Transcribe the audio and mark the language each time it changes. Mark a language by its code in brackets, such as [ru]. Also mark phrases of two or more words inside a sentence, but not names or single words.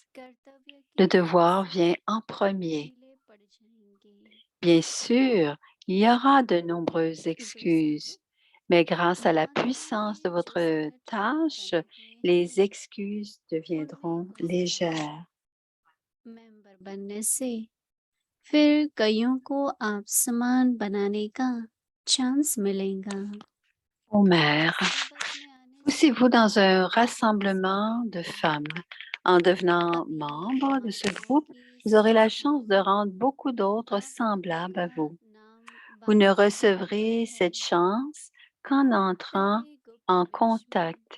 [fr] Le devoir vient en premier. Bien sûr, il y aura de nombreuses excuses, mais grâce à la puissance de votre tâche, les excuses deviendront légères. [hi] मेंबर बनने से फिर कईयों को आप समान बनाने का चांस मिलेगा। [fr] Ô mère, poussez-vous dans un rassemblement de femmes. En devenant membre de ce groupe, vous aurez la chance de rendre beaucoup d'autres semblables à vous. Vous ne recevrez cette chance qu'en entrant en contact.